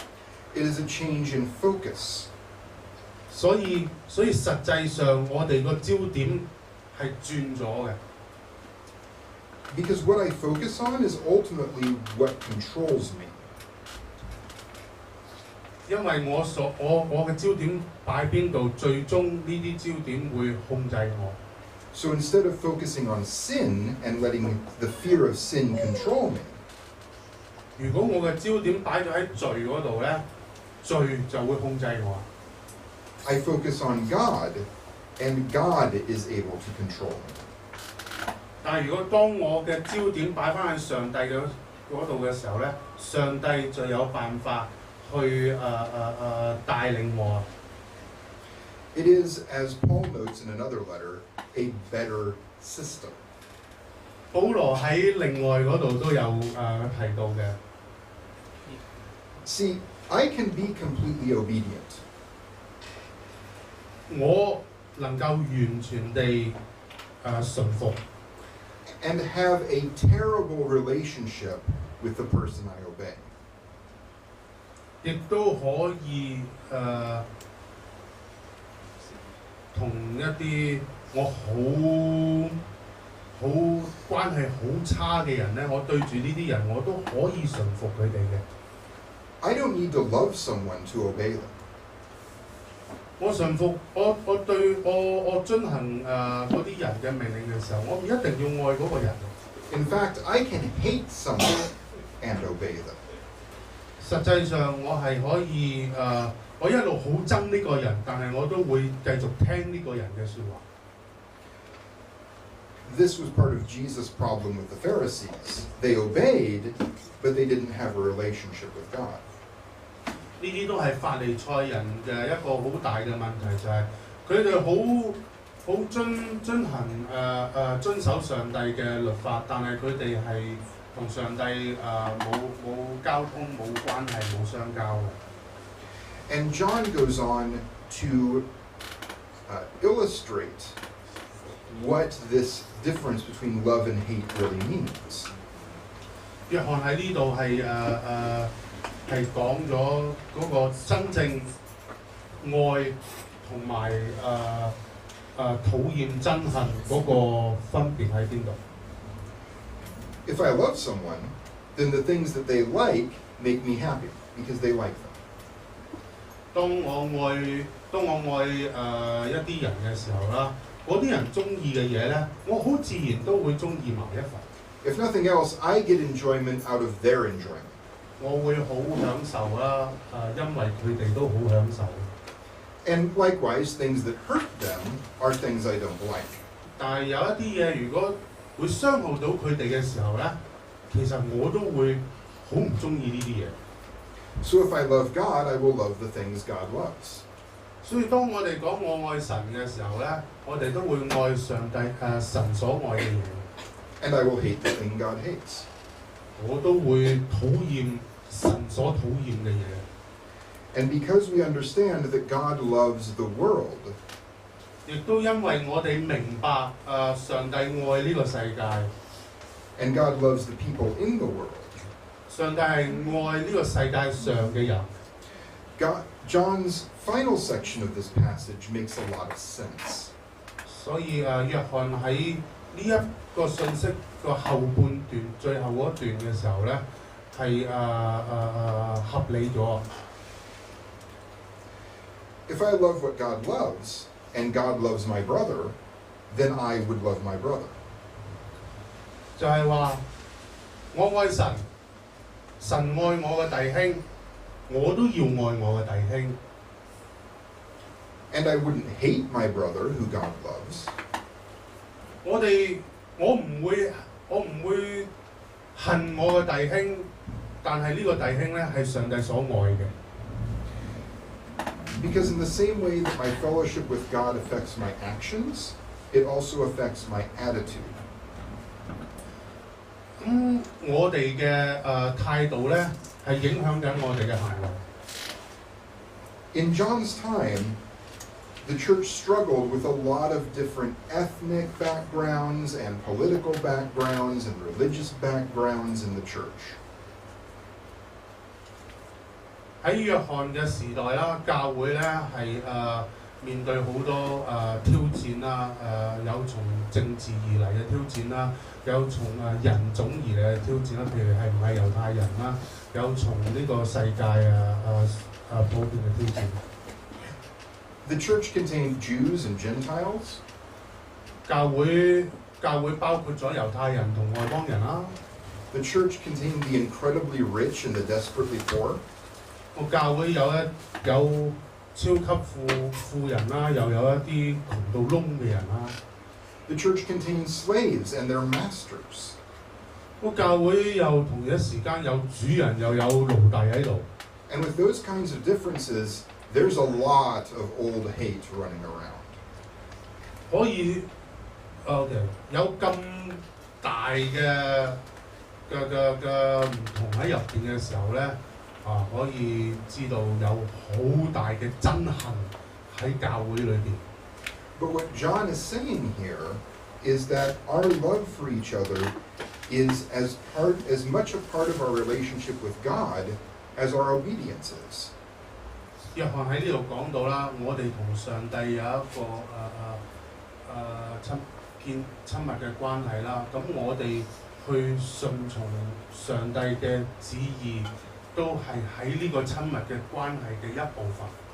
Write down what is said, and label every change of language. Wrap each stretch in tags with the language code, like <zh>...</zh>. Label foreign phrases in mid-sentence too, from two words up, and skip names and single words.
<en>It is a change in focus.</en> <yue>所以實際上我哋個焦點係轉咗嘅。</yue> <en>Because what I focus on is ultimately what controls me.</en> <yue>因為我嘅焦點擺邊度，最終呢啲焦點會控制我。</yue> <en>So instead of focusing on sin and letting the fear of sin control me,</en> <yue>如果我嘅焦點擺咗喺罪嗰度咧，罪就會控制我。</yue> <en>I focus on God, and God is able to control me.</en> <yue>但係如果當我嘅焦點擺翻喺上帝嘅嗰度嘅時候咧，上帝就有辦法去帶領我。</yue> <en>It is, as Paul notes in another letter, a better system.</en> <yue>保羅喺另外嗰度都有提到嘅。</yue> <en>See, I can be completely obedient.</en> <yue>我能夠完全地順服。</yue> <en>And have a terrible relationship with the person I obey.</en> <yue>亦都可以同一啲我好關係好差嘅人咧，我對住呢啲人我都可以順服佢哋嘅。</yue> <en>I don't need to love someone to obey them.</en> <yue>我順服我遵行嗰啲人嘅命令嘅時候，我唔一定要愛嗰個人。</yue> <en>In fact, I can hate someone and obey them.</en> <yue>實際上我係可以我一路好憎呢個人，但係我都會繼續聽呢個人嘅説話。</yue> <en>This was part of Jesus' problem with the Pharisees. They obeyed, but they didn't have a relationship with God.</en> <yue>呢啲都係法利賽人嘅一個好大嘅問題，就係佢哋好遵守上帝嘅律法，但係佢哋係同上帝冇交通、冇關係、冇相交嘅。</yue> <en>And John goes on to illustrate what this difference between love and hate really means.</en> <yue>約翰喺呢度係講咗嗰個真正愛同埋討厭憎恨嗰個分別喺邊度？</yue> <en>If I love someone, then the things that they like make me happy because they like them.</en> <yue>當我愛一啲人嘅時候啦，嗰啲人中意嘅嘢咧，我好自然都會中意埋一份。</yue> <en>If nothing else, I get enjoyment out of their enjoyment.</en> <yue>我會好享受啦，因為佢哋都好享受。</yue> <en>And likewise, things that hurt them are things I don't like.</en> <yue>但係有一啲嘢，如果會傷害到佢哋嘅時候咧，其實我都會好唔中意呢啲嘢。</yue> <en>So if I love God, I will love the things God loves.</en> <yue>所以當我哋講我愛神嘅時候咧，我哋都會愛上帝神所愛嘅嘢。</yue> <en>And I will hate the thing God hates.</en> <yue>我都會討厭神所討厭嘅嘢。</yue> <en>And because we understand that God loves the world,</en> <yue>亦都因為我哋明白上帝愛呢個世界，</yue> <en>and God loves the people in the world,</en> <yue>上帝係愛呢個世界上嘅人。</yue> <en>John's final section of this passage makes a lot of sense.</en> <yue>所以約翰喺呢一個信息個後半段、最後嗰段嘅時候咧，係合理咗。</yue> <en>If I love what God loves, and God loves my brother, then I would love my brother.</en> <yue>就係話我愛神，神愛我嘅弟兄，我都要愛我嘅弟兄。</yue> <en>And I wouldn't hate my brother who God loves.</en> <yue>我唔會恨我嘅弟兄，但係呢個弟兄咧係上帝所愛嘅。</yue> <en>Because in the same way that my fellowship with God affects my actions, it also affects my attitude.</en> <yue>我哋嘅態度咧係影響緊我哋嘅行為。</yue> <en>In John's time, the church struggled with a lot of different ethnic backgrounds and political backgrounds and religious backgrounds in the church.</en> <yue>喺約翰嘅時代啦，教會咧係面對好多挑戰啦，有從政治而嚟嘅挑戰啦，有從人種而嚟嘅挑戰啦，譬如係唔係猶太人啦，有從呢個世界普遍嘅挑戰。</yue> <en>The church contained Jews and Gentiles.</en> <yue>教會包括咗猶太人同外邦人啦。</yue> <en>The church contained the incredibly rich and the desperately poor.</en> <yue>個教會有超級富人啦，又有一啲窮到窿嘅人啦。</yue> <en>The church contained slaves and their masters.</en> <yue>個教會又同一時間有主人又有奴隸喺度。</yue> <en>And with those kinds of differences, there's a lot of old hate running around.</en> <yue>可以有咁大嘅唔同喺入邊嘅時候咧，可以知道有好大嘅憎恨喺教會裏邊。</yue> <en>But what John is saying here is that our love for each other is as much a part of our relationship with God as our obedience is.</en> <yue>約翰喺呢度講到啦，我哋同上帝有一個親密嘅關係啦。咁我哋去順從上帝嘅旨意，都係喺呢個親密嘅關係嘅一部分。</yue>